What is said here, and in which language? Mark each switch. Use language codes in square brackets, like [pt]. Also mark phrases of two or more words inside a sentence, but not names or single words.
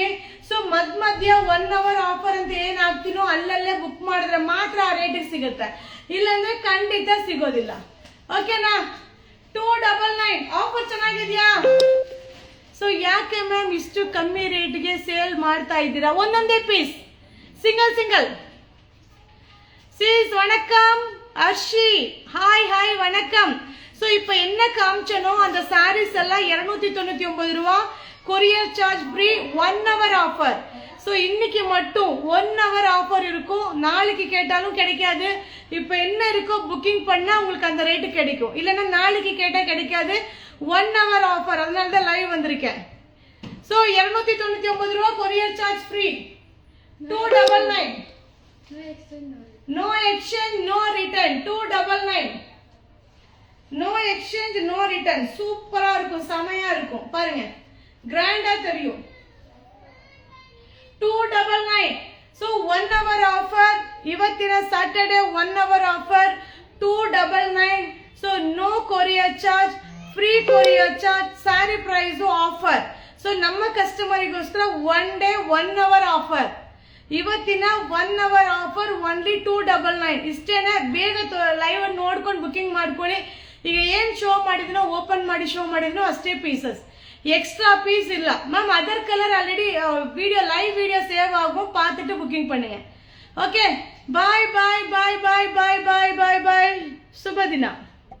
[kn] ಸೊ ಮಧ್ಯ 1 hour ಆಫರ್ ಅಂತ ಏನ್ ಹಾಕ್ತೀನೋ ಅಲ್ಲಲ್ಲೇ ಬುಕ್ ಮಾಡಿದ್ರೆ ಮಾತ್ರ ಆ ರೇಟಿಗೆ ಸಿಗುತ್ತೆ, ಇಲ್ಲಾಂದ್ರೆ ಖಂಡಿತ ಸಿಗೋದಿಲ್ಲ. ಓಕೆನಾ? 299 ಆಫರ್ ಚೆನ್ನಾಗಿದ್ಯಾ? ಸೊ ಯಾಕೆ ಮ್ಯಾಮ್ ಇಷ್ಟು ಕಮ್ಮಿ ರೇಟ್ಗೆ ಸೇಲ್ ಮಾಡ್ತಾ ಇದ್ದೀರಾ? ಒಂದೊಂದೇ ಪೀಸ್, ಸಿಂಗಲ್. [ta] சீஸ் வணக்கம் அர்ஷி. ஹாய் வணக்கம். ஸோ இப்போ என்ன காமிச்சனோ அந்த சாரீஸ் எல்லாம் 299 ரூபா. [en] courier charge free. 1 hour offer. [ta] ஸோ இன்னைக்கு மட்டும் [en] 1 hour offer [ta] இருக்கும். நாளைக்கு கேட்டாலும் கிடைக்காது. இப்போ என்ன இருக்கோ புக்கிங் பண்ணா உங்களுக்கு அந்த ரேட்டு கிடைக்கும், இல்லைன்னா நாளைக்கு கேட்டால் கிடைக்காது. [en] 1 hour offer, [ta] அதனால தான் லைவ் வந்திருக்கேன். [en] ಸೊ 299 ರೂಪಾಯಿ courier charge free 299 no exchange no return 299 no exchange no return [ta] சூப்பரா இருக்கும் செமையா இருக்கும் பாருங்க கிராண்டா தெரியும் [en] 299 so 1 hour offer ಇವತ್ತಿನ Saturday 1 hour offer 299 so no courier charge free courier charge saree price offer so [kn] ನಮ್ಮ ಕಸ್ಟಮರಿಗೋಸ್ಕರ [en] 1 day 1 hour offer [kn] ಇವತ್ತಿನ [en] 1 hour offer only 299 [kn] ಇಷ್ಟೇನೆ ಬೇಗ ಲೈವ್ ನೋಡ್ಕೊಂಡು ಬುಕಿಂಗ್ ಮಾಡ್ಕೊಳ್ಳಿ ಈಗ ಏನು ಶೋ ಮಾಡಿದ್ನೋ ಓಪನ್ ಮಾಡಿ ಶೋ ಮಾಡಿದ್ನೋ ಅಷ್ಟೇ ಪೀಸಸ್ [ta] எக்ஸ்ட்ரா பீஸ் இல்ல மேம் அதர் கலர் ஆல்ரெடி வீடியோ லைவ் வீடியோ சேவ் ஆகும் பார்த்துட்டு புக்கிங் பண்ணுங்க ஓகே பாய் பாய் பாய் பாய் பாய் பாய் பாய் பாய் சுப தினம்